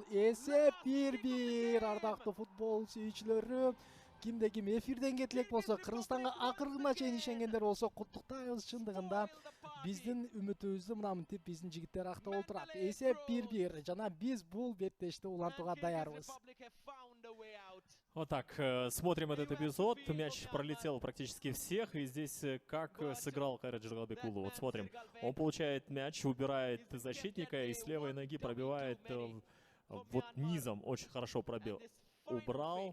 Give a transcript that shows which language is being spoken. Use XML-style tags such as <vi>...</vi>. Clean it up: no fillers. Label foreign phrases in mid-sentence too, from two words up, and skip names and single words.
<ky>Эсеп 1-1. Ардактуу футбол сүйүүчүлөрү, кимде ким эфирден кетилек болсо, Кыргызстанга акырына чейин ишенгендер болсо куттуктайбыз. Чындыгында биздин үмүтүбүздү мына мынтип биздин жигиттер актап отурат. Эсеп 1-1 жана биз бул беттешти улантууга даярбыз.</ky> <ru>Вот так, смотрим этот эпизод. Мяч пролетел практически всех. И здесь как сыграл Кайрат Жыргалбекулу. Вот смотрим, он получает мяч, убирает защитника и с левой ноги пробивает вот низом. Очень хорошо пробил. Убрал.</ru>